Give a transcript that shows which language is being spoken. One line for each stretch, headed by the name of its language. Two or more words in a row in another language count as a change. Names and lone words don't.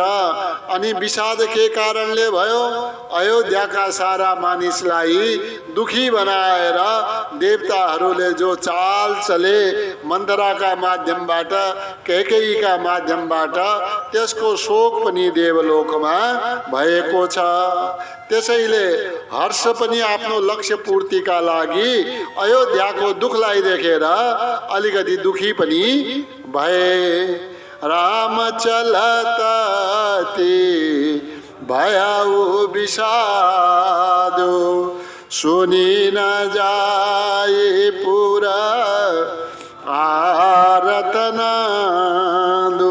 Nepali: अनि विषाद के कारणले भयो, अयोध्याका सारा मानिसलाई दुखी बनाएर देवताहरूले जो चाल चले मन्थराका माध्यमबाट, कैकेयीका माध्यमबाट, त्यसको शोक पनि देवलोकमा भएको छ। त्यसैले हर्ष पनि आफ्नो लक्ष्य पूर्तिका लागि अयोध्याको दुखलाई देखेर अलिकति दुखी पनि भए।
Awadhi: राम चलतति भयाउ विषादो, सुनि न जाए पुरा आरतनादो।